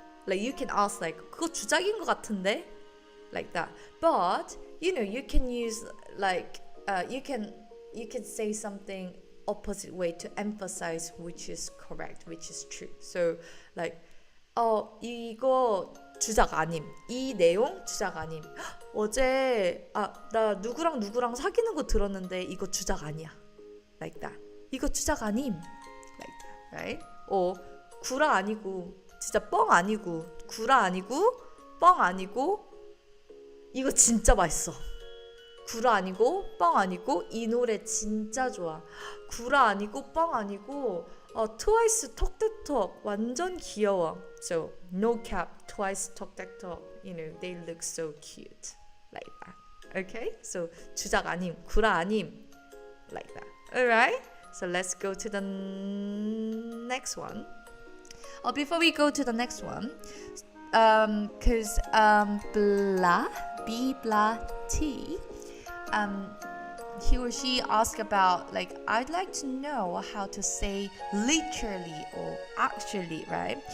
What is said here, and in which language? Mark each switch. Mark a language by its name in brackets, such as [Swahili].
[English] Like you can ask like [Korean] 그거 주작인 것 같은데? [English] Like that. But you can use like you can say something opposite way to emphasize which is correct, which is true. [Korean] So like 이거 주작 아님. 이 내용 주작 아님. 어제 나 누구랑 사귀는 거 들었는데 이거 주작 아니야. [English] Like that. [Korean] 이거 주작 아님. [English] Like that, right? [Korean] 구라 아니고 진짜 뻥 아니고 구라 아니고 뻥 아니고 이거 진짜 맛있어. 구라 아니고 뻥 아니고 이 노래 진짜 좋아. 구라 아니고 뻥 아니고 트와이스 톡톡톡 완전 귀여워. [English] So no cap, twice 톡톡톡. They look so cute. Like that. Okay? [Korean] So 주작 아님, 구라 아님. [English] Like that. Alright? So let's go to the next one. Before we go to the next one, because blah, B blah T, he or she asked about like I'd like to know how to say literally or actually, right?